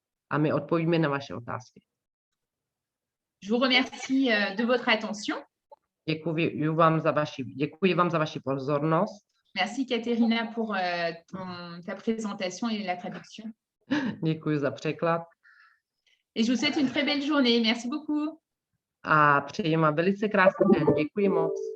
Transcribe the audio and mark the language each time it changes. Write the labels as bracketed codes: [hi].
[cs] A my odpovíme na vaše otázky. [fr] Je vous remercie de votre attention. [cs] Děkuji vám za vaši pozornost. [fr] Merci Katerina pour ta présentation et la traduction. [cs] Děkuji za překlad. [fr] Et je vous souhaite une très belle journée. Merci beaucoup. [cs] A přeji vám velice krásný den. Děkuji moc.